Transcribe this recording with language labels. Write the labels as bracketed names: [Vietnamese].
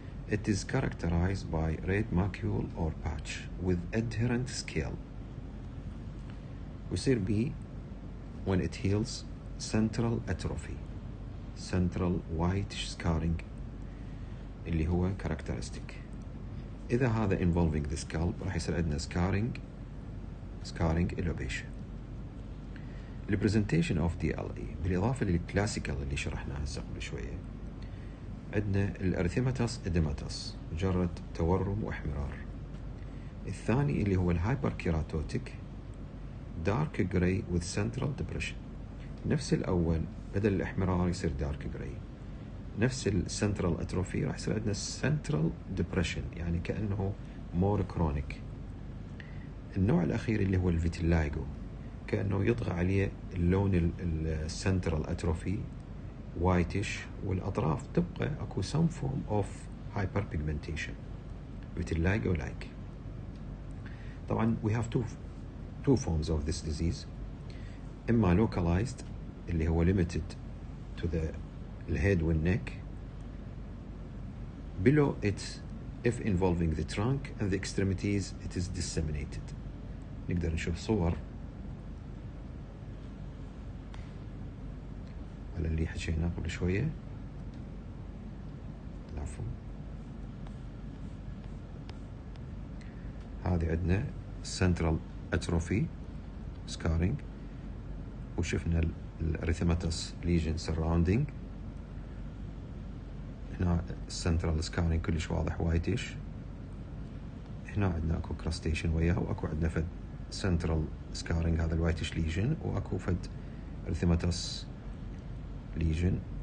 [English] It is characterized by red macule or patch with adherent scale. [Arabic] ويصير بي [English] when it heals central atrophy, central whitish scarring [Arabic] اللي هو [English] characteristic. [Arabic] إذا هذا [English] involving the scalp [Arabic] راح يصير عندنا [English] scarring elevation. The presentation of DLE [Arabic] بالإضافة للكلاسيكال اللي شرحناها هسه قبل شوية، عندنا الارثيماتس اديماتس مجرد تورم واحمرار. الثاني اللي هو [English] الهايبر keratotic dark grey with central depression. [Arabic] نفس الأول بدل الاحمرار يصير دارك جراي. نفس السنترال اتروفي راح يصير عندنا سنترال ديبريشن، يعني كأنه مور كرونيك. النوع الأخير اللي هو الفيتيلايجو كأنه يطغى عليه اللون السنترال اتروفي وايتش، والأطراف تبقى أكو [English] some form of hyperpigmentation vitiligo like. [Arabic] طبعا [English] we have two forms of this disease. [Arabic] إما [English] localized [Arabic] اللي هو [English] limited to the head and neck, below it if involving the trunk and the extremities it is disseminated. [Arabic] نقدر نشوف صور على اللي حكيناه قبل شوية. العفو. هذه عندنا [English] central atrophy scarring، [Arabic] وشفنا [English] الاريثماتس lesion surrounding. [Arabic] هنا السنترال سكارينج كلش واضح وايتش. هنا عندنا اكو كراستيشن وياه، واكو عندنا فد سنترال سكارينج هذا الوايتش ليجن، واكو فد ارثيماتس ليجن.